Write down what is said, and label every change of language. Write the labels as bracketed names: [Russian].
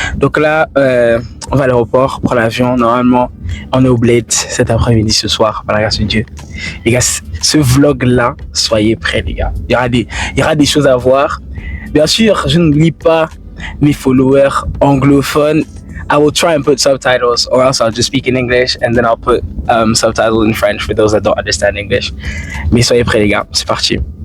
[French] Donc là, on va à l'aéroport, prendre l'avion. Normalement, on est au Bled cet après-midi, ce soir, par la grâce de Dieu. Les gars, ce vlog-là, soyez prêts, les gars. Il y aura des choses à voir. Bien sûr, je n'oublie pas mes followers anglophones. [English] I will try and put subtitles, or else I'll just speak in English and then I'll put subtitles in French for those that don't understand English. [French] Mais soyez prêts, les gars. C'est parti.